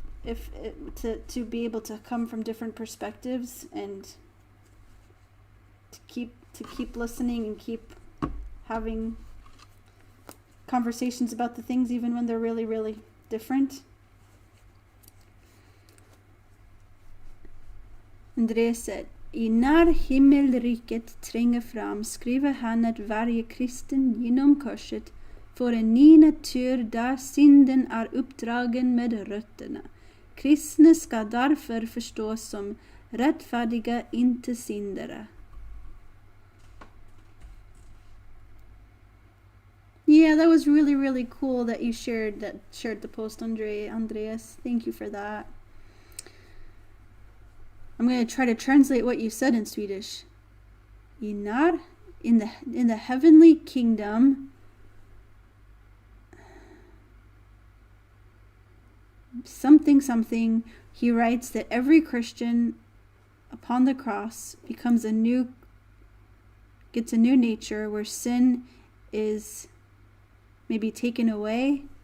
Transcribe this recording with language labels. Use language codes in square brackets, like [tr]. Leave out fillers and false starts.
[en] To be able to come from different perspectives, and to keep listening and keep having conversations about the things even when they're really, really different. Andreas said, [sv] I när himmelriket tränger fram skriver han att varje kristen genom korset får en ny natur där synden är uppdragen med rötterna. Kristna ska därför förstås som rättfärdiga, inte syndare. [en] Yeah, that was really, really cool that you shared the post, Andreas. Thank you for that. I'm going to try to translate what you said in Swedish. In the heavenly kingdom, something, he writes that every Christian upon the cross gets a new nature where sin is maybe taken away.